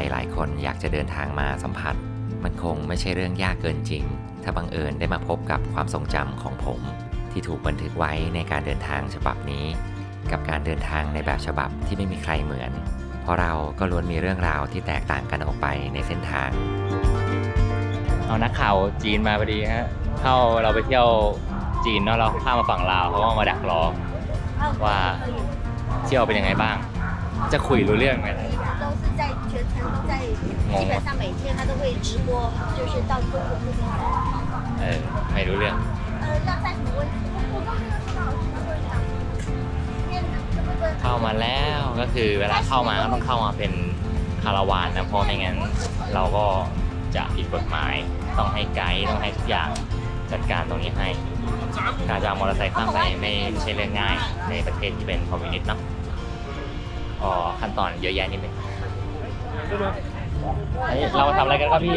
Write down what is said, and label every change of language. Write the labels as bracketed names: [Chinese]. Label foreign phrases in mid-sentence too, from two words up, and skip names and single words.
[Thai] หลายคนอยากจะเดินทางมาสัมผัสมันคงไม่ใช่เรื่องยากเกินจริงถ้าบังเอิญได้มาพบกับความทรงจำของผมที่ถูกบันทึกไว้ในการเดินทางฉบับนี้กับการเดินทางในแบบฉบับที่ไม่มีใครเหมือนเพราะเราก็ล้วนมีเรื่องราวที่แตกต่างกันออกไปในเส้นทางเอานักข่าวจีนมาพอดีฮะเราไปเที่ยวจีนเนาะเราข้ามมาฝั่งลาวเขาก็มาดักรอว่าเที่ยวเป็นยังไงบ้างจะคุยรู้เรื่องไหม [Chinese] 都是在全程都在，基本上每天他都会直播，就是到中国这边来。 [Thai] ไม่รู้เรื่อง [Chinese] 要在什么问题？我都没有收到老师的问题。 [Thai] เข้ามาแล้วก็คือเวลาเข้ามาก็ต้องเข้ามาเป็นคาราวานนะเพราะไม่งั้นเราก็จะผิดกฎหมายต้องให้ไกด์ต้องให้ทุกอย่างจัดการตรงนี้ให้การจะเอามอเตอร์ไซค์ข้ามไปไม่ใช่เรื่องง่ายในประเทศที่เป็นคอมมิวนิสต์เนาะขั้นตอนเยอะแยะนิดนึงเราทำอะไรกันครับพี่